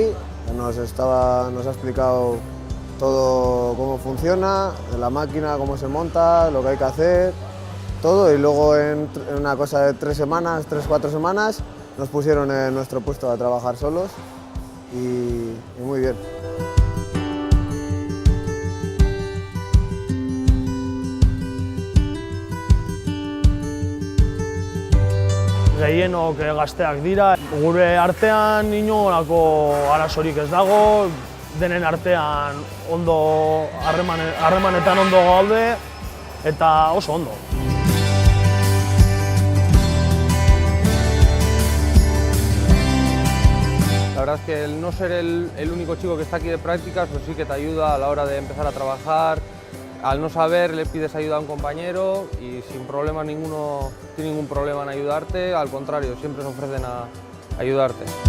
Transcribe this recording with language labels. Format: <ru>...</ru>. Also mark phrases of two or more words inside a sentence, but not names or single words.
<es>que nos ha explicado todo cómo funciona, la máquina, cómo se monta, lo que hay que hacer, todo, y luego en una cosa de 3-4 semanas, nos pusieron en nuestro puesto a trabajar solos y muy bien.</es> <eu>Gehienok gazteak dira, gure artean inolako arazorik ez dago, denen artean harremanetan ondo gaude eta oso ondo.</eu> <es>La verdad es que el no ser el único chico que está aquí de prácticas, pues sí que te ayuda a la hora de empezar a trabajar. Al no saber, le pides ayuda a un compañero y sin problema ninguno tiene ningún problema en ayudarte, al contrario, siempre se ofrecen a ayudarte.</es>